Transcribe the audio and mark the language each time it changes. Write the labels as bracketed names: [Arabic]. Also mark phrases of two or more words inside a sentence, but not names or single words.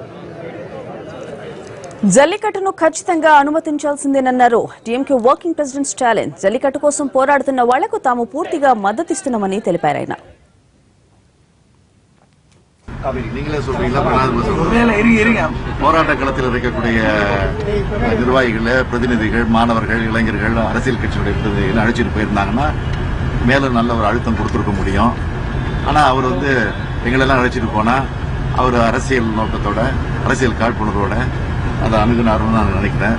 [Telugu] జల్లికట్టును ఖచ్చితంగా అనుమతించాల్సిందేనన్నారు టీఎంకే [English] working president [Telugu] స్టాలిన్. జల్లికట్టు కోసం పోరాడుతున్న వాళ్లకు తాము పూర్తిగా మద్దతిస్తున్నామని తెలిపారాయన. [Tamil] நீங்களே சொல்றீங்களா? போராட்ட களத்தில் இருக்கக்கூடிய நிர்வாகிகள், பிரதிநிதிகள், மாணவர்கள், இளைஞர்கள், அரசியல் கட்சியுடைய பிரதிநிதிகள் அழைச்சிட்டு போயிருந்தாங்கன்னா மேலும் நல்ல ஒரு அழுத்தம் கொடுத்துருக்க முடியும். ஆனா அவர் எங்களெல்லாம் அழைச்சிட்டு போனா அவர் அரசியல் நோக்கத்தோட, அரசியல் காழ்ப்புணர்வோட அதை அணுகுனாருன்னு நான் நினைக்கிறேன்.